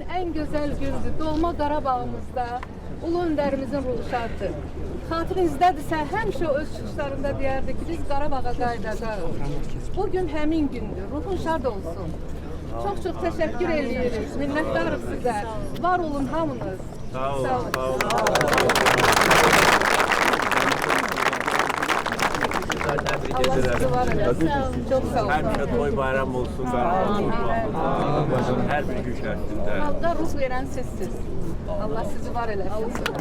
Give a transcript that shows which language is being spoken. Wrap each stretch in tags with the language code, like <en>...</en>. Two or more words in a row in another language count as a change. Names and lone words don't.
<tr>en güzel gündür.</tr> <az>Doğma Qarabağımızda Ulu Öndərimizin ruhu şaddır. Xatirinizdedirsə, həmişə öz çıxışlarında deyərdi ki, biz Qarabağa qayıdacağıq. Bugün həmin gündür. Ruhun şad olsun. Çox təşəkkür ediyoruz. Minnətdarıq sizə. Var olun hamınız. Sağ olun. Sağ olun. Allah sizi var eləsin. Çok sağ olun. Her bir toy bayram olsun. Her bir gün içerisinde. Halka ruh veren sizsiz. Allah sizi var eləsin.</az>